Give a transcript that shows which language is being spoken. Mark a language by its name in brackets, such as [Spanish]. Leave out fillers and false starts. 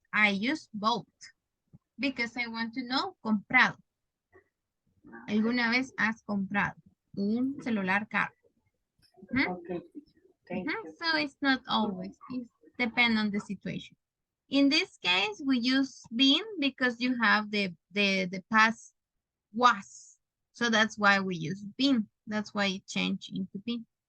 [English] I use bought because I want to know comprado. [Spanish] ¿Alguna vez has comprado un celular caro? [English] Okay, thank you. So it's not always, it depends on the situation. In this case, we use been because you have the past was. So that's why we use been. That's why it changed into been.